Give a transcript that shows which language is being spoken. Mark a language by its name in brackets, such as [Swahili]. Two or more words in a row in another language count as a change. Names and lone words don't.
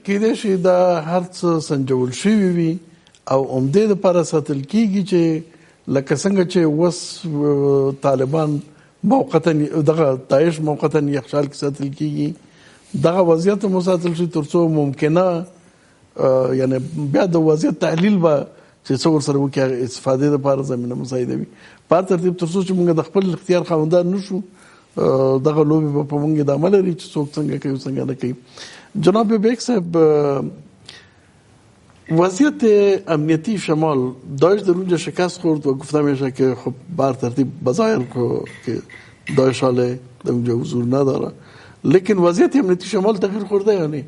[Pashto] کیدای شي دا هر څه سنجول شوي وي او عمدې دپاره ساتل کیږي چې لکه څنګه چې اوس طالبان موقتا دغه داعش موقتا یخچال کې ساتل کیږي، دغه وضعیت مو ساتل شي تر څو ممکنه یعنی بیا د وضعیت تحلیل به چې څو ورسره وکړي هغه استفادې لپاره زمینه مساعده وي. په ترتیب تر څو چې موږ د خپل اختیار خاوندان نشو دغه لوبې به په موږ د عمل لري چې څوک څنګه کوي څنګه نه کوي. [Persian] جناب بیگ صاحب، وضعیت امنیتی شمال داعش در اونجا شکست خورد و گفته میشه که خب بر ترتیب بظاهر که داعش حاله در اونجا حضور نداره، لیکن وضعیت امنیتی شمال تغییر خورده یا نه؟